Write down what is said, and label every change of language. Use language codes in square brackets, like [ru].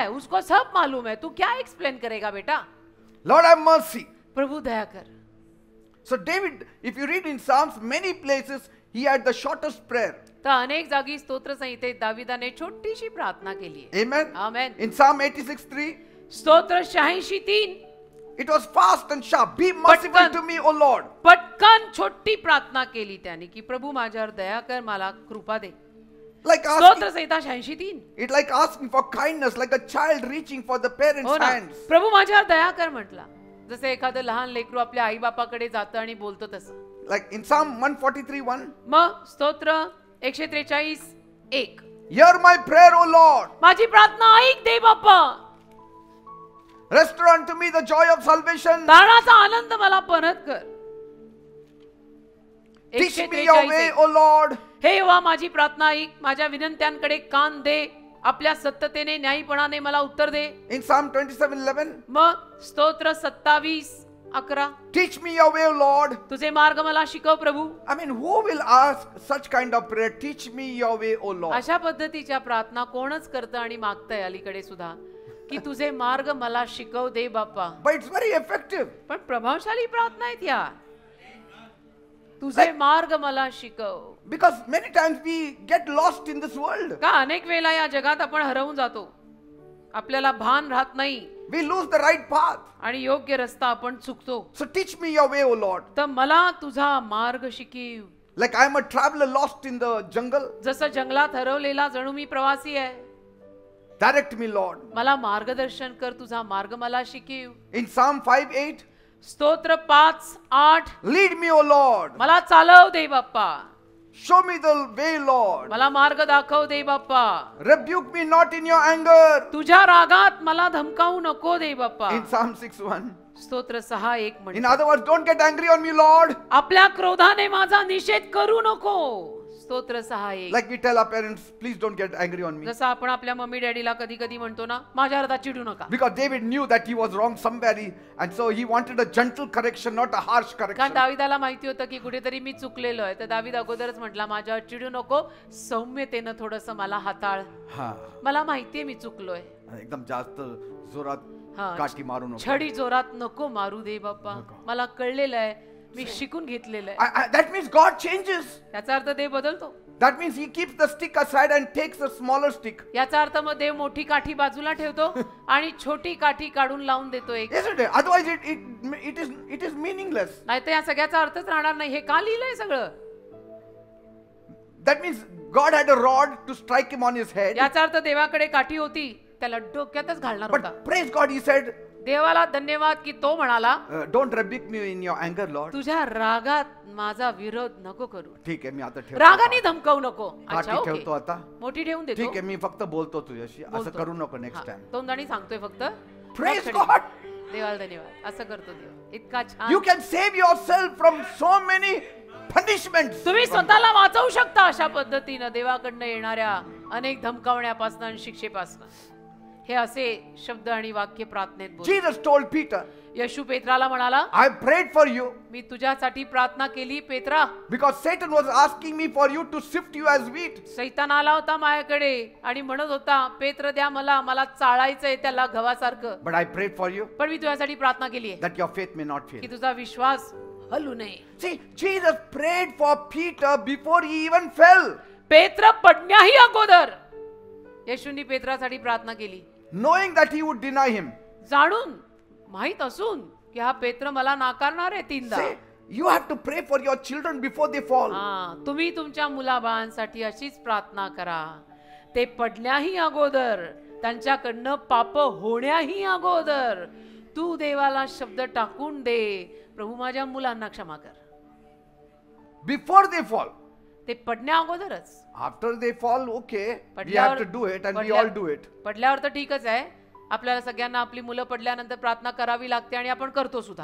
[hi] है, उसको सब मालूम है, तू क्या एक्सप्लेन करेगा बेटा. [en] Lord, have mercy. [mr] प्रभु दया कर. [en] So David, if you read in Psalms, many places he had the shortest prayer. [mr] तर अनेक जागी स्तोत्र संहितेत दाविदाने छोटीशी प्रार्थना केली आहे. [en] Amen. [mr] आमेन. [en] In Psalm 86:3, [mr] स्तोत्र 86:3 [en] it was fast and sharp. Be merciful [mr] पटकन. [en] to me, O Lord. [mr] पटकन छोटी प्रार्थना केली त्याने की प्रभु माझ्यावर दया कर, मला कृपा दे. [en] Like [mr] स्तोत्र [en] asking, [mr] संहिता 86:3. [en] it like asking for kindness, like a child reaching for the parents' [mr] हो ना, [en] hands. [mr] प्रभु माझ्यावर दया कर म्हटला. जसं एखादं लहान लेकरू आपल्या आई बापाकडे जातं आणि बोलतो तसं. [en] Like in Psalm 143:1, [mr] मग स्तोत्र 143:1. [en] hear my prayer, O Lord. [mr] माझी प्रार्थना ऐक दे बाप्पा. [en] Restore unto me the joy of salvation. [mr] तारणाचा आनंद मला परत कर. [en] Teach me your way, O Lord. [mr] हे यहोवा माझी प्रार्थना ऐक, माझ्या विनंत्यांकडे कान दे, आपल्या सत्यतेने न्यायीपणाने मला उत्तर दे. [en] In Psalm 27:11, [mr] मग स्तोत्र 27:11. [en] teach me your way, O Lord. [mr] तुझे मार्ग मला शिकव प्रभू. [en] I mean, who will ask such kind of prayer? Teach me your way, O Lord. [mr] अशा पद्धतीच्या प्रार्थना कोणच करतं आणि मागतंय अलीकडे सुद्धा की तुझे मार्ग मला शिकव दे बाप्पा. [en] But it's very effective. [mr] पण प्रभावशाली प्रार्थना आहेत या. तुझे मार्ग मला शिकव. [en] Because many times we get lost in this world. [mr] का अनेक वेळेला या जगात आपण हरवून जातो, आपल्याला भान राहत नाही [en] We lose the right path. [mr] आणि योग्य रस्ता आपण चुकतो. [en] So teach me your way, O Lord. [mr] तर मला तुझा मार्ग शिकीव. [en] Like I am a traveler lost in the jungle. [mr] जसं जंगलात हरवलेला जणू मी प्रवासी आहे. [en] Direct me, Lord. [mr] मला मार्गदर्शन कर, तुझा मार्ग मला शिकीव. [en] In Psalm 5:8, [mr] स्तोत्र 5:8. [en] lead me, O Lord. [mr] मला चालव दे बाप्पा. [en] Show me the way, Lord. [mr] मला मार्ग दाखव दे बाप्पा. [en] Rebuke me not in your anger. [mr] तुझ्या रागात मला धमकावू नको दे बाप्पा. [en] In Psalm 6:1. [mr] स्तोत्र 6:1 [en] In [mr] म्हणतो [en] other words, don't get angry on me, Lord. [mr] आपल्या क्रोधाने माझा निषेध करू नको. स्तोत्र 6:1. [en] Like we tell our parents, please don't get angry on me. [mr] जसं आपण आपल्या मम्मी डॅडीला कधी कधी म्हणतो ना, माझ्या अर्धा चिडू नका. [en] Because David knew that he was wrong somewhere, and so he wanted a gentle correction, not a harsh [mr] कारण [en] correction. [mr] दाविदाला माहिती होतं की कुठेतरी मी चुकलेलो आहे. तर दावीद अगोदरच म्हटला माझ्यावर चिडू नको, सौम्यतेनं थोडंसं मला हाताळ. हा, मला माहितीये मी चुकलोय. एकदम जास्त जोरात हा, काठी मारू नको. छडी जोरात नको मारू दे बाप्पा. नको. मला कळलेलं आहे, मी शिकून घेतलेलं आहे. [en] That means God changes. [mr] याचा अर्थ देव बदलतो. [en] That means he keeps the stick aside and takes a smaller stick. [mr] याचा अर्थ मग देव मोठी काठी बाजूला ठेवतो आणि छोटी काठी काढून लावून देतो एक. [en] Isn't it? Otherwise it is meaningless. [mr] नाही तर या सगळ्याचा अर्थच राहणार नाही. हे का लिहिलंय सगळं? [en] That means God had a rod to strike him on his head. [mr] याचा अर्थ देवाकडे काठी होती, त्याला डोक्यातच घालणार होता. [en] But praise God, he said, [mr] देवाला धन्यवाद की तो म्हणाला [en] don't rebuke me in your anger, Lord. [mr] तुझ्या रागात माझा विरोध नको करू. ठीक आहे, मी आता ठेवतो. रागाने धमकावू नको. काठी अच्छा, ठेवतो ओके. आता. मोठी ठेवून देतो. ठीक आहे, मी फक्त बोलतो तुझ्याशी. असं बोलतो. करू नको नेक्स्ट टाइम. तोंडाने सांगतोय फक्त. [en] Praise [mr] मग [en] God. [mr] देवाला धन्यवाद. असं करतो देव. इतका छान. [en] You can save yourself from so many punishments. [mr] तुम्ही स्वतःला वाचवू शकता अशा पद्धतीनं देवाकडनं येणाऱ्या अनेक धमकावण्यापासून आणि शिक्षेपासून. हे असे शब्द आणि वाक्य प्रार्थनेत बोल. [en] Jesus told Peter, [mr] येशू पेत्राला म्हणाला, [en] I prayed for you [mr] मी तुझ्यासाठी प्रार्थना केली Petra. [en] because Satan was asking me for you to sift you as wheat. [mr] सैतान आला होता माझ्याकडे आणि म्हणत होता, पेत्र द्या मला चाळायचंय त्याला गव्हासारखं. [en] But I prayed for you [mr] पण मी तुझ्यासाठी प्रार्थना केली आहे [en] that your faith may not fail. [mr] की तुझा विश्वास हलू नये. [en] See, Jesus prayed for Peter before he even fell, [mr] पेत्र पडण्याही अगोदर येशूंनी पेत्रासाठी प्रार्थना केली, [en] knowing that he would deny him. [mr] जाणून माहित असून की हा पेत्र मला नाकारणार आहे 3दा. [en] Say, you have to pray for your children before they fall. [mr] तुम्ही तुमच्या मुलाबाळांसाठी अशीच प्रार्थना करा, ते पडण्याही अगोदर, त्यांच्याकडनं पाप होण्याही अगोदर तू देवाला शब्द टाकून दे, प्रभू माझ्या मुलांना क्षमा कर. [en] Before they fall. [mr] ते पडण्या अगोदरच. [en] After they fall, okay, we have to do it and we all do it. [mr] पडल्यावर तर ठीकच आहे, आपल्याला सगळ्यांना आपली मुलं पडल्यानंतर प्रार्थना करावी लागते आणि आपण करतो सुद्धा.